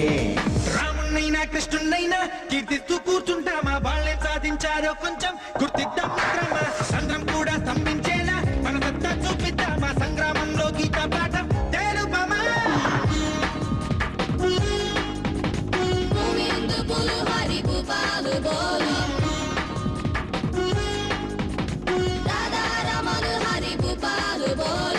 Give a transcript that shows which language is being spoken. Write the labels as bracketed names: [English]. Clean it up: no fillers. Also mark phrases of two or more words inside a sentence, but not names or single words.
[Telugu] రామునైనా కృష్ణునైనా కీర్తిస్తూ కూర్చుంటామా వాళ్ళే సాధించారో కొంచెం గుర్తిద్దాం మిత్రమా సంద్రం కూడా స్తంభించేలా మన సత్తా చూపిద్దామా సంగ్రామంలో గీత పాఠం తెలుపమా [Hindi] गोविंद बोलो हरि गोपाल बोलो. राधा रमण हरि गोपाल बोलो.